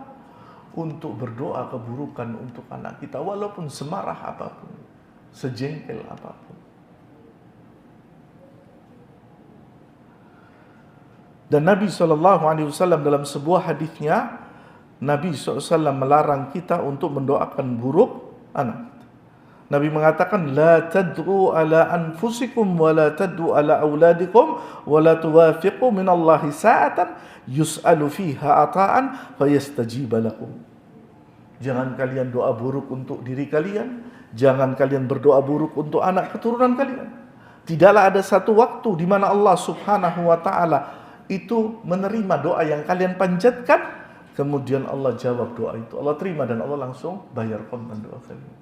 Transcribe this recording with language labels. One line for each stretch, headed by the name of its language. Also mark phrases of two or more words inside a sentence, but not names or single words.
Indonesian: Untuk berdoa keburukan untuk anak kita, walaupun semarah apapun, sejengkel apapun. Dan Nabi SAW dalam sebuah hadisnya, Nabi SAW melarang kita untuk mendoakan buruk anak. Nabi mengatakan,
Arabic: لا تدعوا على أنفسكم ولا تدعوا على أولادكم ولا توافقوا من الله ساعة يسأل فيها عطاء فيستجيب لكم.
Indonesian: Jangan kalian doa buruk untuk diri kalian, jangan kalian berdoa buruk untuk anak keturunan kalian. Tidaklah ada satu waktu di mana Allah
Arabic: سبحانه وتعالى
Indonesian: itu menerima doa yang kalian panjatkan, kemudian Allah jawab doa itu, Allah terima dan Allah langsung bayar kontan doa kalian.